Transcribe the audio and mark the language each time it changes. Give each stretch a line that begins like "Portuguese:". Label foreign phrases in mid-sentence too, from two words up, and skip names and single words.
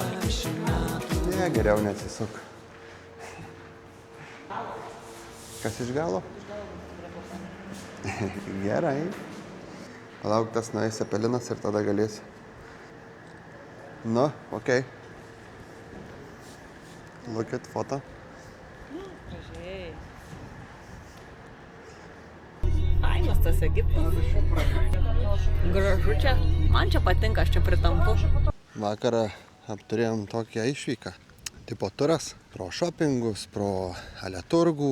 Lithuanian: Ne, geriau nesisuk. Kas iš galo? Gerai. Palauk, tas nueis Cepelinas ir tada galėsi. Nu, okei.
English: Look at photo.
Lithuanian: Gražiai. Fainas tas Egiptas. Gražu čia. Man čia patinka, aš čia pritampu. Vakarą apturėjom tokią išvyką. Tipo turas pro šopingus, pro aleturgų.